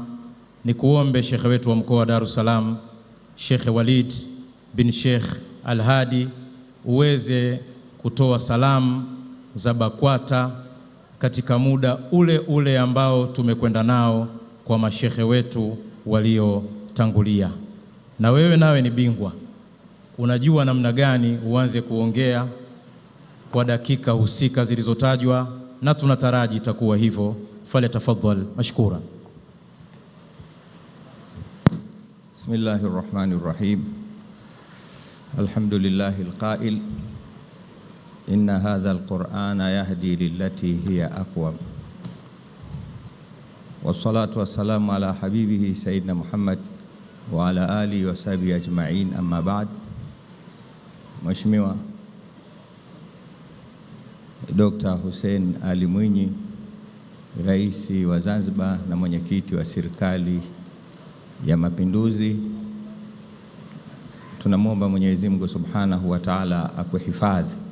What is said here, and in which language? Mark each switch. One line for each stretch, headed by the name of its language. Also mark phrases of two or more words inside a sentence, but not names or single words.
Swahili: Ni kuombe Shekhe wetu wa mkoa wa Dar es Salaam, Shekhe Walid bin Sheikh Al-Hadi, uweze kutoa salamu za BAKWATA katika muda ule ule ambao tumekwenda nao kwa mashekhe wetu waliotangulia. Na wewe nawe ni bingwa, unajua namna gani uanze kuongea kwa dakika husika zilizotajwa, na tunataraji itakuwa hivyo. Fale tafadhal mashkura.
Arabic: بسم الله الرحمن الرحيم. الحمد لله القائل إن هذا القرآن يهدي للتي هي أقوم. والصلاة والسلام على حبيبه سيدنا محمد وعلى آله وصحبه أجمعين، أما بعد.
Swahili: Mheshimiwa Dr. Hussein Ali Mwinyi, Rais wa Zanzibar na mwenyekiti wa Serikali ya Mapinduzi, tunamwomba Mwenyezi Mungu
Arabic: سبحانه وتعالى
Swahili: akuhifadhi.